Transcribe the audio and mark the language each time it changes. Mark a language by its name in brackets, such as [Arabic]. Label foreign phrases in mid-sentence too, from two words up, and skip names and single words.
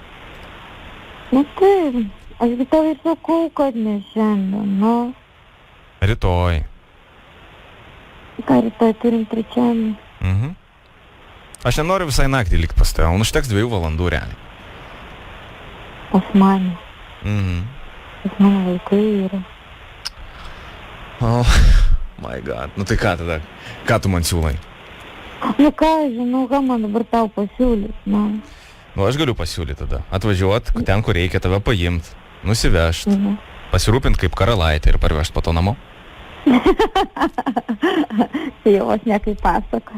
[Lithuanian] Nu taip, aš tau ir sakau, kad ne šiandien, nu. Rytoj. Ką rytoj turim trečiąjį? Aš nenoriu visai naktį likti pas tave, užteks 2 valandų realiai. Pas mane. Pas mano vaikai yra. [English] Oh my god, [Lithuanian] nu tai ką tada? Ką tu man siūlai? Nu ką, žinau, ką man dabar tau pasiūlys, man. Nu aš galiu pasiūlyti tada. Atvažiuot ten, kur reikia, tave paimt, nusivežt, pasirūpint kaip karalaitė ir parvežt po to namo. Tai jau aš ne kaip pasakos.